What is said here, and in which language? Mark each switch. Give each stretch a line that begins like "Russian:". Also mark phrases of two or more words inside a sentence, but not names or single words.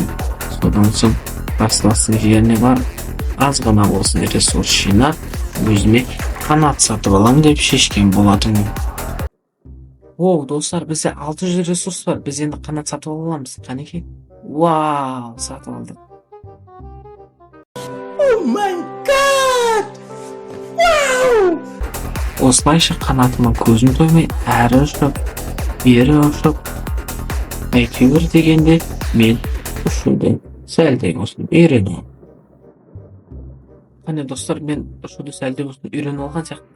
Kazakh: Содан соң қарсыластың жеріне барып, аз ғана болсын ресурс жинап, өзіме қанат сатып алам деп шешкен болатын. Достар, бізде 600 ресурс бар. Біз енді қанат сатып аламыз. Қанеке? Вау, сатып алдық.
English: Oh my god!
Kazakh: Вау! Осылайша қанатыма көзім тоймай, әрі ұшып, бері ұшып, әйтеуір дегенде мен ұшуды сәлдей болсын үйреніп. Қане достар, мен ұшуды сәлдей болсын үйреніп алған сияқты.